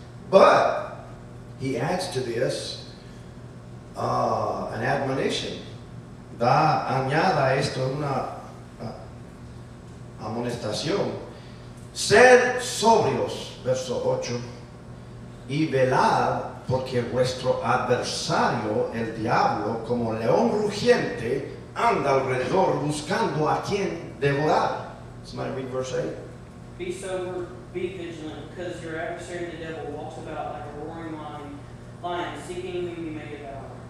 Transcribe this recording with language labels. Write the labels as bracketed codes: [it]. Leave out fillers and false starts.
[en] But he adds to this an admonition. [es] Añada esto una amonestación. Sed sobrios, verso 8, y velad, porque vuestro adversario, el diablo, como león rugiente, anda alrededor buscando a quien devorar. [en] Somebody read verse 8. Be sober, be vigilant, because your adversary the devil walks about like a roaring lion, seeking whom he may devour.